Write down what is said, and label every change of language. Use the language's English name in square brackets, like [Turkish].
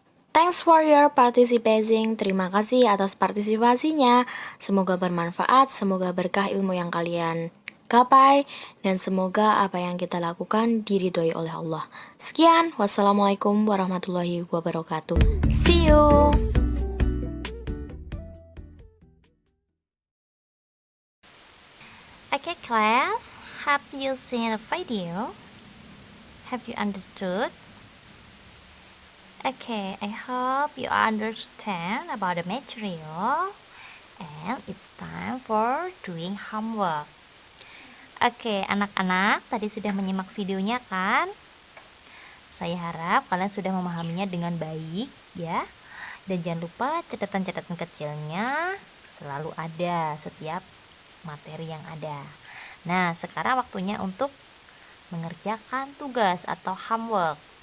[English] Thanks for your participating. [Indonesian] Terima kasih atas partisipasinya. Semoga bermanfaat, semoga berkah ilmu yang kalian gapai, dan semoga apa yang kita lakukan diridhoi oleh Allah. Sekian, wassalamualaikum warahmatullahi wabarakatuh. [English] See you. Okay, class, have you seen the video? Have you understood? Okay, I hope you understand about the material, and it's time for doing homework. [Indonesian] Oke, anak-anak, tadi sudah menyimak videonya kan? Saya harap kalian sudah memahaminya dengan baik ya. Dan jangan lupa catatan-catatan kecilnya selalu ada setiap materi yang ada. Nah, sekarang waktunya untuk mengerjakan tugas atau homework.